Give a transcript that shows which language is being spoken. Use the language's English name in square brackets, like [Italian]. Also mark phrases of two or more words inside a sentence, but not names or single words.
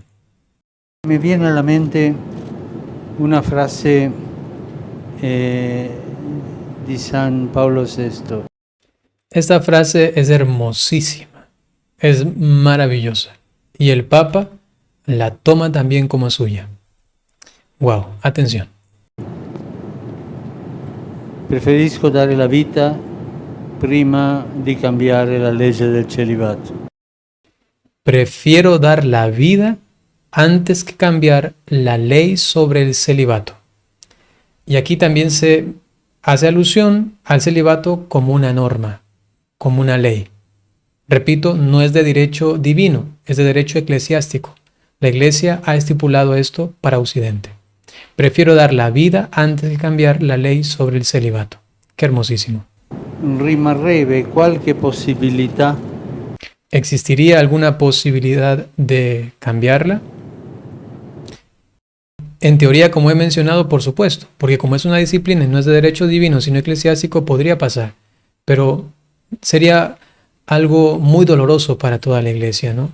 [Spanish] Me viene a la mente una frase de San Pablo VI. Esta frase es hermosísima, es maravillosa, y el Papa la toma también como suya. Wow, atención. [Italian] Preferisco dare la vita prima di cambiare la legge del celibato. [Spanish] Prefiero dar la vida antes que cambiar la ley sobre el celibato. Y aquí también se hace alusión al celibato como una norma, como una ley. Repito, no es de derecho divino, es de derecho eclesiástico. La Iglesia ha estipulado esto para Occidente. Prefiero dar la vida antes de cambiar la ley sobre el celibato. Qué hermosísimo. [Italian] Rimarrebbe qualche possibilità? [Spanish] ¿Existiría alguna posibilidad de cambiarla? En teoría, como he mencionado, por supuesto, porque como es una disciplina y no es de derecho divino, sino eclesiástico, podría pasar. Pero sería algo muy doloroso para toda la iglesia, ¿no?